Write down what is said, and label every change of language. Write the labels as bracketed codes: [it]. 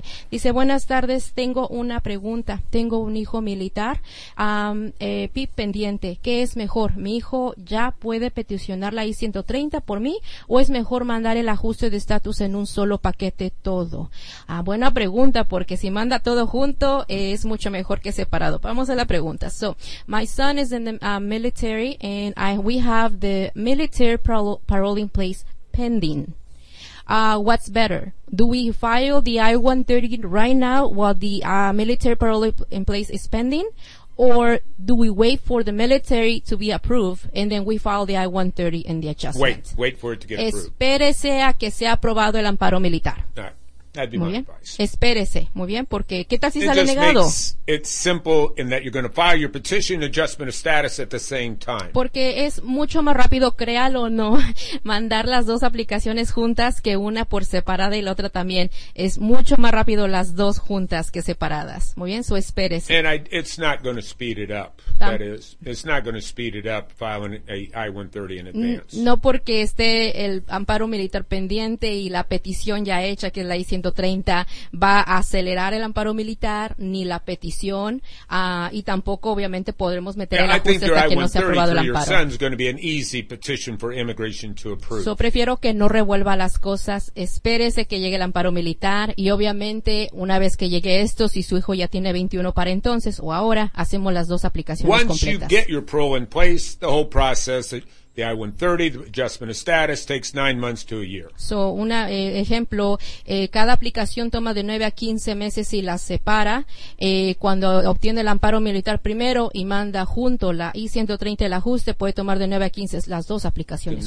[es] Dice, buenas tardes, tengo una pregunta. Tengo un hijo militar, PIP pendiente. ¿Qué es mejor? ¿Mi hijo ya puede peticionar la I-130 por mí o es mejor mandar el ajuste de estatus en un solo paquete todo? Buena pregunta, porque si manda todo junto, es mucho mejor que separado. Vamos a la pregunta. [en] So, my son is in the military and we have the military parole in place pending. What's better? Do we file the I-130 right now while the military parole in place is pending? Or do we wait for the military to be approved and then we file the I-130 and the adjustment? Wait for it to get approved. [es] Espérese a que sea aprobado el amparo militar. [en] All right. That'd be [es] muy [en] my [es] bien. [en] Advice. [es] Espérese. Muy bien, porque ¿qué tal si [en] it [es] sale negado? [en] It's simple in that you're going to file your petition adjustment of status at the same time. [es] Porque es mucho más rápido, créalo o no, mandar las dos aplicaciones juntas que una por separada y la otra también. Es mucho más rápido las dos juntas que separadas. Muy bien, so espérese. [en] And it's not going to speed it up. It's not going to speed it up filing a I-130 in advance. [es] No porque esté el amparo militar pendiente y la petición ya hecha, que es la I-130, va a acelerar el amparo militar, ni la petición, y tampoco obviamente podremos meter el ajuste hasta que no se ha aprobado el amparo. [en] Your son's going to be an easy petition for immigration to approve. [es] So, prefiero que no revuelva las cosas, espérese que llegue el amparo militar, y obviamente, una vez que llegue esto, si su hijo ya tiene 21 para entonces, o ahora, hacemos las dos aplicaciones [en] once [es] completas. [en] Once you get your parole in place, the whole process, the I-130, the adjustment of status takes 9 months to a year. [es] So, ejemplo, cada aplicación toma de 9 a 15 meses y la separa. Cuando obtiene el amparo militar primero y manda junto la I-130, el ajuste, puede tomar de 9 a 15 las dos aplicaciones